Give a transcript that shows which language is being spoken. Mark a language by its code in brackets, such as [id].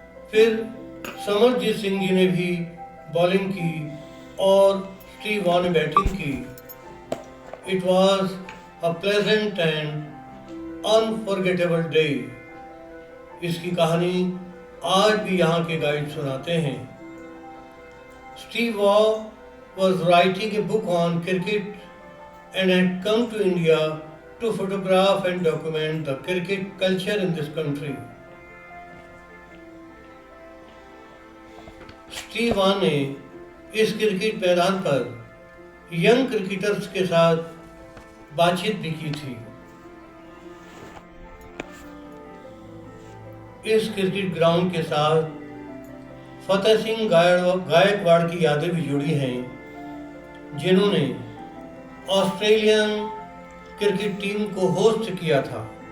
[hi] फिर समरजीत सिंह जी ने भी बॉलिंग की और स्टीव वॉ ने बैटिंग की। [en] It was a pleasant and unforgettable day. [hi] इसकी कहानी आज भी यहाँ के गाइड सुनाते हैं। [en] Steve Waugh was writing a book on cricket and had come to India to photograph and document the cricket culture in this country. [hi] Steve Waugh ने इस क्रिकेट मैदान पर यंग क्रिकेटर्स के साथ बातचीत भी की थी। इस क्रिकेट ग्राउंड के साथ फतेह सिंह गायकवाड़ की यादें भी जुड़ी हैं, जिन्होंने ऑस्ट्रेलियन क्रिकेट टीम को होस्ट किया था।